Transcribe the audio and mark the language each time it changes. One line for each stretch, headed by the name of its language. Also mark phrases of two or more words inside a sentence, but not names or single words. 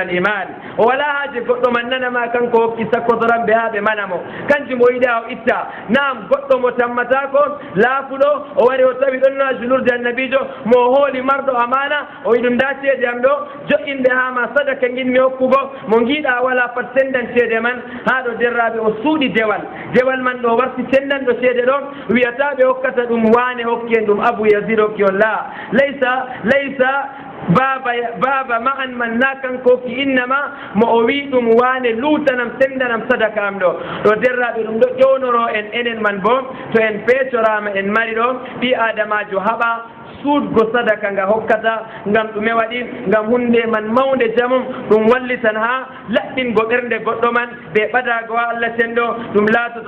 Fula: al iman o wala haaji goɗɗo man nanama kanko hokki sakkotoranɓe ha ɓe manamo kanjum o yiɗi o itta naam goɗɗo mo tammatako laafuɗo o wari o tawi ɗon na julurde annabijo mo hooli marɗo amana o wi ɗum nda ceede am ɗo joƴinɓe hama sadaka ginmi hokkugo mo giiɗa wala pat sendan ceede man ha ɗo derraɓe o suuɗi dewal man ɗo warti sendanɗo ceede ɗo wiyata ɓe hokkata ɗum wane hokki en ɗum Abu Yazid hokki on la laysa baba Ma'an man na kanko ki innama mo o wi ɗum wane lutanam sendanam sadaka am ɗo derraɓe ɗum ɗo ƴownoro en enen man bo to en peetorama en mari ɗo ɓi adamajo haɓa suudgo sadaka nga hokkata ngam ɗume waɗi ngam hunde man mawnde jamum ɗum wallitan ha laɓɓingo ɓernde goɗɗo man ɓe ɓadago ha Allah cenɗo ɗum laatoto